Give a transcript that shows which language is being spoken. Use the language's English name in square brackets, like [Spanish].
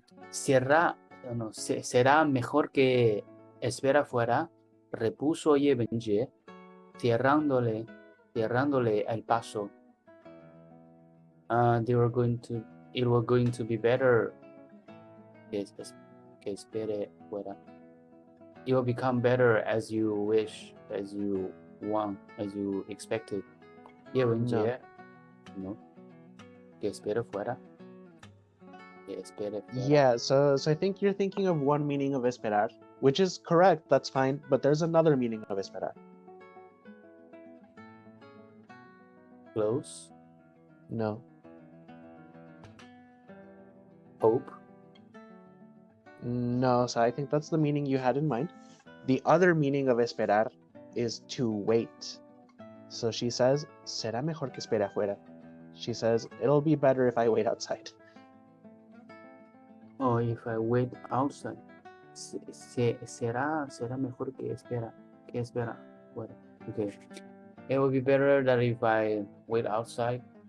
[Spanish] Será mejor que espera fuera, repuso Yebenje, cerrándole el paso. [English] It was going to be better [Spanish] que espere fuera. [English] It will become better as you wish, as you want, as you expected. [Spanish] Yebenje, no. Que espere fuera. [English] Yeah, so I think you're thinking of one meaning of esperar, which is correct, that's fine, but there's another meaning of esperar. Close? No. Hope? No, so I think that's the meaning you had in mind. The other meaning of esperar is to wait. So she says, [Spanish] será mejor que espere afuera. [English] She says, it'll be better if I wait outside. Oh, if I wait outside. [Spanish] Será mejor que espera fuera. [English] Okay. It will be better that if I wait outside.